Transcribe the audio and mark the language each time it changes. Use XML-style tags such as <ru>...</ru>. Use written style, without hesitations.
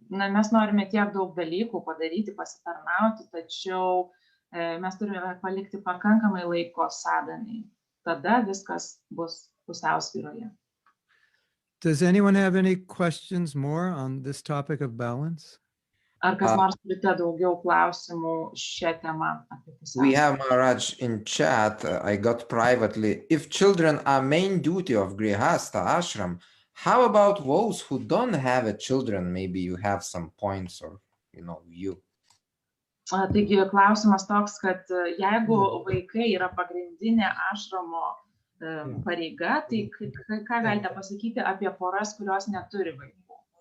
<lt>Mes norime tiek daug dalykų padaryti, pasitarnauti, tačiau mes turime palikti pakankamai laiko sadhanai. Tada viskas bus pusiausvyroje.</lt> <en>Does anyone have any questions more on this topic of balance?</en> <lt>Ar kas nors turite daugiau klausimų šią temą apie pusiausvyrą?</lt> <en>We have Maharaj in chat. I got privately. If children are main duty of grihasta ashram, how about those who don't have a children? Maybe you have some points or view.</en> <lt>Taigi klausimas toks, kad jeigu vaikai yra pagrindinė ašramo pareiga, tai ką galite pasakyti apie poras, kurios neturi vaikų?</lt>